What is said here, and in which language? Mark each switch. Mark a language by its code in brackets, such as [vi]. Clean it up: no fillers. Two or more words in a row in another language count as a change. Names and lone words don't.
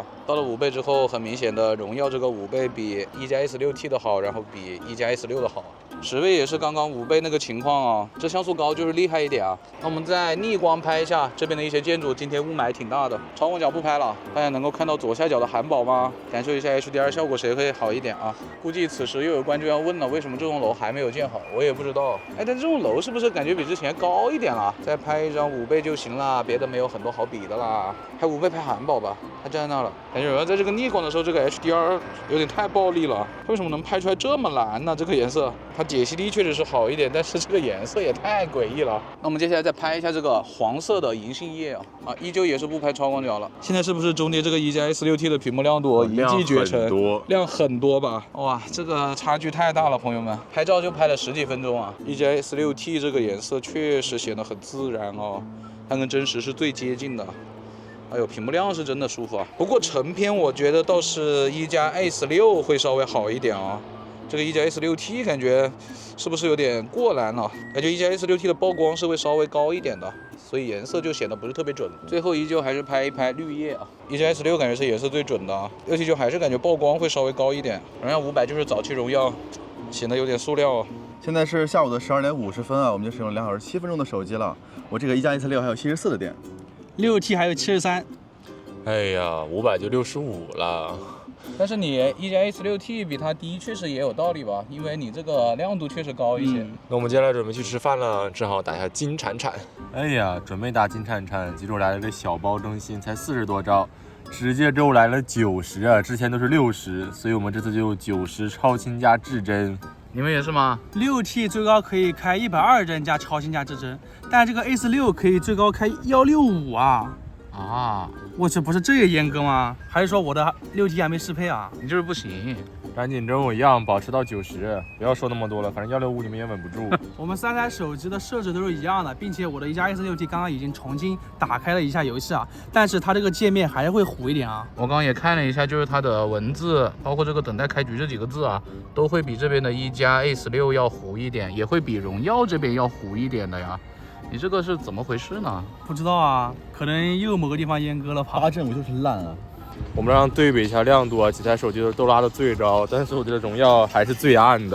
[zh] 到了5倍之後，很明顯的榮耀這個5倍比一加 S6T 的好，然後比一加 S6的好。10倍也是剛剛5倍那個情況啊，這像素高就是厲害一點啊。那我們再逆光拍一下這邊的一些建築，今天霧霾挺大的，超廣角不拍了。大家能夠看到左下角的漢堡嗎？感受一下 HDR 效果誰會好一點啊？估計此時又有觀眾要問了，為什麼這棟樓還沒有建好？我也不知道。但這棟樓是不是感覺比之前高一點了？再拍一張5倍就行了，別的沒有很多好比的啦。拍5倍拍漢堡吧，它站在那了。感覺在這個逆光的時候，這個 HDR 有點太暴力了。為什麼能拍出來這麼藍呢？這個顏色，它解析力確實是好一點，但是這個顏色也太詭異了。那我們接下來再拍一下這個黃色的銀杏葉啊，依舊也是不拍超廣角了。現在是不是中間這個一加 S6T 的屏幕亮度一騎絕塵？亮很多吧？哇，這個差距太大了，朋友們。拍照就拍了10幾分鐘啊，一加 S6T 這個顏色確實顯得很自然哦，它跟真實是最接近的。哎呦，屏幕亮是真的舒服啊。不過成片我覺得倒是一加 S6 會稍微好一點啊。這個一加 S6T 感覺是不是有點過藍了？感覺一加 S6T 的曝光是會稍微高一點的，所以顏色就顯得不是特別準。最後依舊還是拍一拍綠葉啊。一加 S6感覺是也是最準的啊，6T就還是感覺曝光會稍微高一點。榮耀500就是早期榮耀，顯得有點塑料啊。現在是下午的12點50分啊，我們就使用2小時7分鐘的手機了。我這個一加 S6還有74的電，6T 還有73。哎呀，500就65了。但是你一加 S6T 比它低，確實也有道理吧？因為你這個亮度確實高一些。那我們接下來準備去吃飯了，正好打一下金鏟鏟。哎呀，準備打金鏟鏟，結果來了個小包更新，才40多兆，直接就來了90啊！之前都是60，所以我們這次就90超清加至臻。你們也是嗎？6T 最高可以開120帧加超清加至臻，但这個 S6可以最高開165啊！啊，我这不是這也閹割嗎？還是說我的6T還沒適配啊？你就是不行，趕緊跟我一樣保持到90，不要說那麼多了，反正165你們也穩不住。我們3台手機的設置都是一樣的，並且我的一加 S6T 剛剛已經重新打開了一下遊戲啊，但是它這個界面還是會糊一點啊。我剛剛也看了一下，就是它的文字，包括這個等待開局這幾個字啊，都會比這邊的一加 S6要糊一點，也會比榮耀這邊要糊一點的呀。你這個是怎麼回事呢？不知道啊，可能又某個地方閹割了吧。 8幀我就是爛啊。我們讓對比一下亮度啊，幾台手機都拉得最高，但是我覺得榮耀還是最暗的。